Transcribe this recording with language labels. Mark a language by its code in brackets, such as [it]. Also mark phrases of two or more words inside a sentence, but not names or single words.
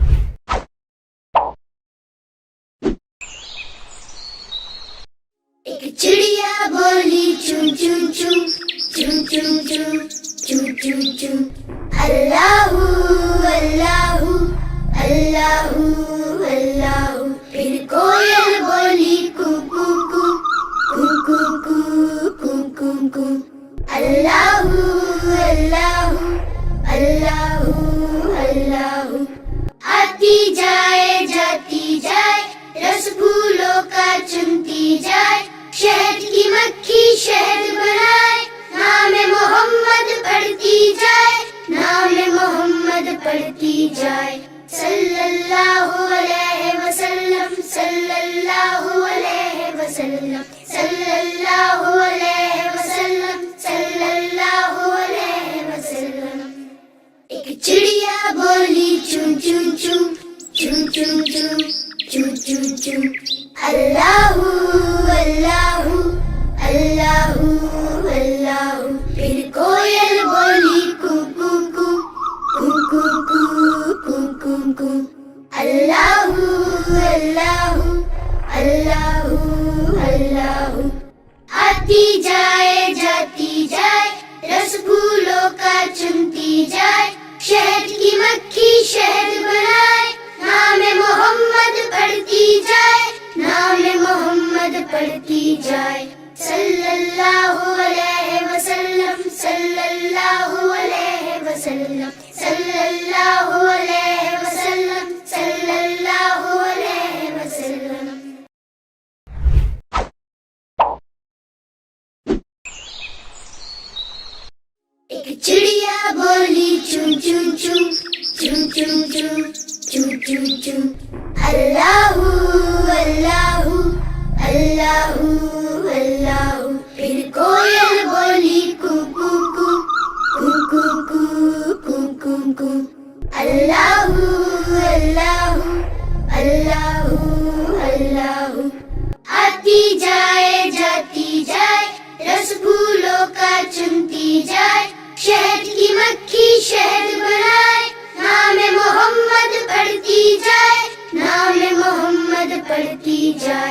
[ar] ایک choo choo, choo choo choo. اللهُ، اللهُ، اللهُ، اللهُ. [hi] फिर कोयल बोली कू कू कू, कू कू कू, कू कू कू. [ar] اللهُ، اللهُ، اللهُ، اللهُ. [hi] आती जाए जाती जाए, रस फूलों का चुनती जाए, शहद की मक्खी शहद बनाए, नाम मोहम्मद पढ़ती जाए, नाम मोहम्मद पढ़ती जाए. [ar] صلى الله عليه وسلم، صلى الله عليه وسلم، صلى الله عليه وسلم، صلى الله عليه وسلم. [hi] एक चिड़िया बोली चू चू चू, चू चू चू, चू चू चू. [ar] اللهُ اللهُ، اللهُ اللهُ. [hi] फिर कोयल बोली कू कू कू, कू कू कू, कू कू कू. [ar] اللهُ اللهُ، اللهُ اللهُ. [hi] आती जाए जाती जाए, रस फूलों का चुनती जाए, शहद की मक्खी शहद बनाए, नाम मोहम्मद पढ़ती जाए, नाम मोहम्मद पढ़ती जाए. [ar] صلى الله عليه وسلم، صلى الله عليه وسلم، صلى الله عليه وسلم، صلى الله عليه وسلم. [hi] एक चिड़िया बोली चू चू चू, चू चू चू, चू चू चू. [ar] اللهُ اللهُ، اللهُ اللهُ. [hi] फिर कोयल बोली कू कू कू, कू कू कू, कू कू कू. [ar] اللهُ اللهُ، اللهُ اللهُ. [hi] आती जाए जाती जाए, रस फूलों का चुनती जाए, शहद की मक्खी शहद बनाए, नाम मोहम्मद पढ़ती जाए, नाम मोहम्मद पढ़ती जाए.